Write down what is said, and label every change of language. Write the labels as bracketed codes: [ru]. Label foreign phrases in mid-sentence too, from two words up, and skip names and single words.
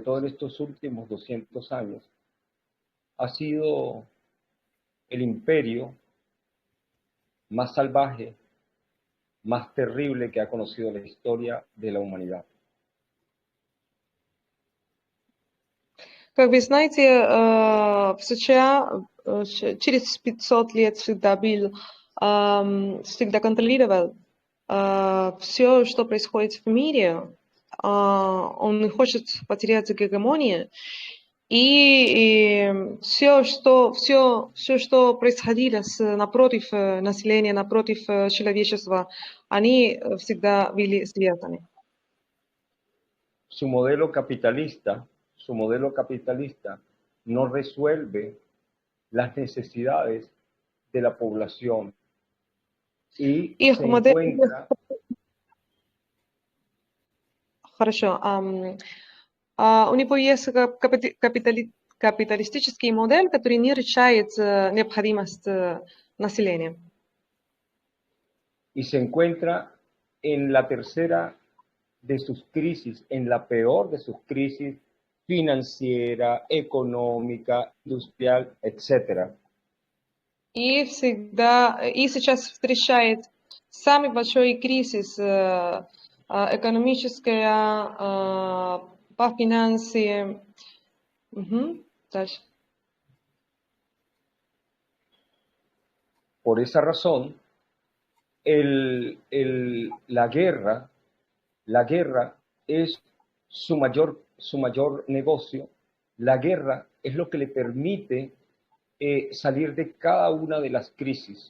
[es] todo en estos últimos 200 años ha sido el imperio más salvaje, más terrible que ha conocido la historia de la humanidad. [ru] Как вы знаете, в США через 500 лет всегда контролировал все, что происходит в мире. Он не хочет потерять гегемонию. И все, что происходило напротив населения, напротив человечества, они всегда были связаны. [es] Su modelo capitalista no resuelve las necesidades de la población y [ru] Их [es] se [ru] модель... [es] encuentra, [ru] Хорошо. У него есть капиталистический модель, который не решает необходимость населения. [es] y se encuentra en la tercera de sus crisis, en la peor de sus crisis financiera, económica, industrial, etc. [ru] И сейчас встречает самый большой кризис экономическая, по финансам. Дальше. [es] Por esa razón, la guerra es su mayor negocio. La guerra es lo que le permite salir de cada una de las crisis.